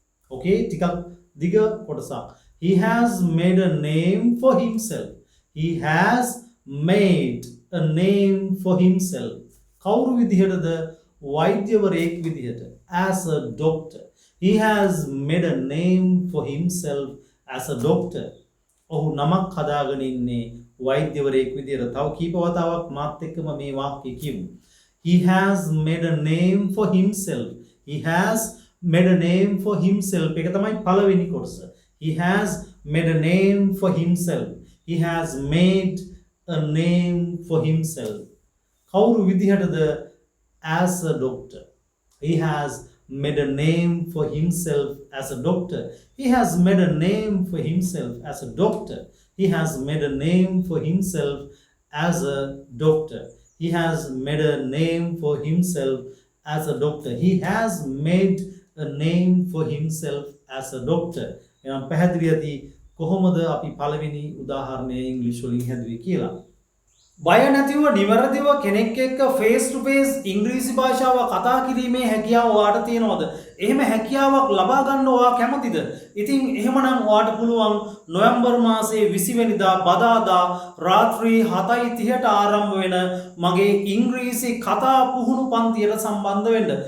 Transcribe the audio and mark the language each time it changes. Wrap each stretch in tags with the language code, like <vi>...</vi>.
<si>Okay, ටිකක් දිග කොටසක්.</si> <en>He has made a name for himself. He has made a name for himself.</en> <si>කවුරු විදිහටද? වෛද්‍යවරයෙක් විදිහට.</si> <en>As a doctor. He has made a name for himself as a doctor.</en> <si>ඔහු නමක් හදාගෙන ඉන්නේ වෛද්‍යවරයෙක් විදිහට. තව කීප වතාවක් මාත් එක්කම මේ වාක්‍යය කියමු.</si> <en>He has made a name for himself. He has made a name for himself.</en> <si>එක තමයි පළවෙනි කොටස.</si> <en>He has made a name for himself. He has made a name for himself.</en> <si>කවුරු විදිහටද?</si> <en>As a doctor. He has made a name for himself as a doctor. He has made a name for himself as a doctor. He has made a name for himself as a doctor. He has made a name for himself as a doctor. He has made a name for himself as a doctor.</en> <si>එනම් පැහැදිලි ඇති කොහොමද අපි පළවෙනි උදාහරණය ඉංග්‍රීසි වලින් හැදුවේ කියලා. බය නැතිව නිවැරදිව කෙනෙක් එක්ක ෆේස් ටු ෆේස් ඉංග්‍රීසි භාෂාව කතා කිරීමේ හැකියාව ඔයාට තියෙනවද? එහෙම හැකියාවක් ලබා ගන්න ඔයා කැමතිද? ඉතින් එහෙමනම් ඔයාට පුළුවන් නොවැම්බර් මාසයේ 20 වෙනිදා බදාදා රාත්‍රී 7:30ට ආරම්භ වෙන මගේ ඉංග්‍රීසි කතා පුහුණු පන්තියට සම්බන්ධ වෙන්න.</si>